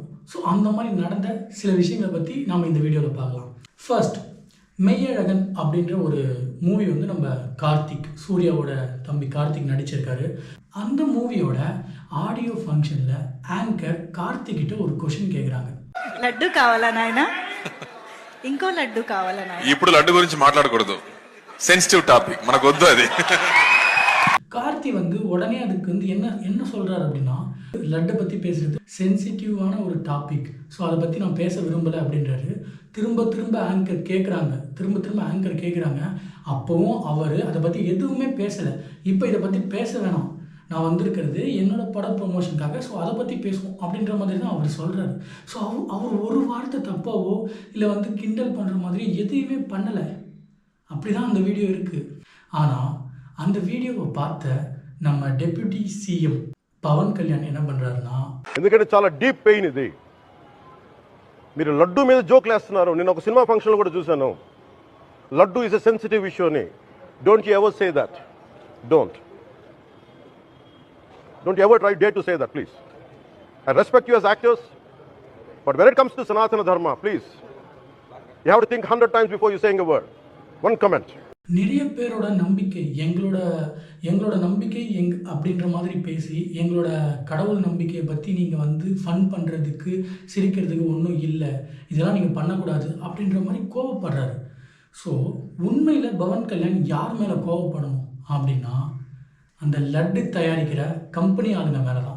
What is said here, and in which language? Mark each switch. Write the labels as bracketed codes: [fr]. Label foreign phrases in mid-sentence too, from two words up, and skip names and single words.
[ta] ஸோ அந்த மாதிரி நடந்த சில விஷயங்களை பற்றி நாம் இந்த வீடியோவில் பார்க்கலாம். ஃபர்ஸ்ட், மெய்யழகன் அப்படின்ற ஒரு மூவி நம்ம கார்த்திக், சூர்யாவோட தம்பி கார்த்திக் நடிச்சிருக்காரு. அந்த மூவியோட [en] audio functionil [ta] ஆங்கர் கார்த்திக் கிட்ட ஒரு கொஷின் கேட்குறாங்க. [te] లడ్డు కావాలా నాయనా, ఇంకో లడ్డు కావాలా నాయనా. ఇప్పుడు లడ్డు గురించి మాట్లాడకూడదు, [en] sensitive topic, [te] మనకు వద్దు అది. [ta] கார்த்தி உடனே அதுக்கு என்ன சொல்கிறார் அப்படின்னா, லட்டை பற்றி பேசுகிறது சென்சிட்டிவான ஒரு டாபிக், ஸோ அதை பற்றி நான் பேச விரும்பலை அப்படின்றாரு. திரும்ப ஆங்கர் கேட்குறாங்க. அப்போவும் அவர் அதை பற்றி எதுவுமே பேசலை. இப்போ இதை பற்றி பேச வேணாம், நான் வந்திருக்கிறது என்னோட பட ப்ரொமோஷனுக்காக, ஸோ அதை பற்றி பேசுவோம் அப்படின்ற மாதிரி தான் அவர் சொல்கிறாரு. ஸோ அவர் ஒரு வார்த்தை தப்பாவோ இல்லை கிண்டல் பண்ணுற மாதிரி எதையுமே பண்ணலை. அப்படி தான் அந்த வீடியோ இருக்குது. ஆனால் அந்த வீடியோவை பார்த்த நம்ம [en] deputy CM [ta] పవన్ కళ్యాణ్ என்ன பண்ணுறாருன்னா, [te] ఎందుకంటే చాలా [en] deep pain [te] ఇది. మీరు లడ్డు మీద జోక్లు వేస్తున్నారు. నేను ఒక సినిమా ఫంక్షన్లో కూడా చూశాను. [en] laddu is a sensitive issue [te] అని. [en] Don't you ever say that. Don't ever try day to say that, please. I respect you as actors, but when it comes to సనాతన ధర్మ, Please, you have to think 100 times before you saying a word. One comment. [ta] நிறைய பேரோட நம்பிக்கை, எங்களோட நம்பிக்கை அப்படின்ற மாதிரி பேசி எங்களோட கடவுள் நம்பிக்கையை பற்றி நீங்கள் ஃபன் பண்ணுறதுக்கு, சிரிக்கிறதுக்கு ஒன்றும் இல்லை, இதெல்லாம் நீங்கள் பண்ணக்கூடாது அப்படின்ற மாதிரி கோவப்படுறாரு. ஸோ உண்மையில் பவன் கல்யாண் யார் மேலே கோவப்படணும் அப்படின்னா, அந்த லட்டு தயாரிக்கிற கம்பெனி ஆளுங்க மேலே தான்.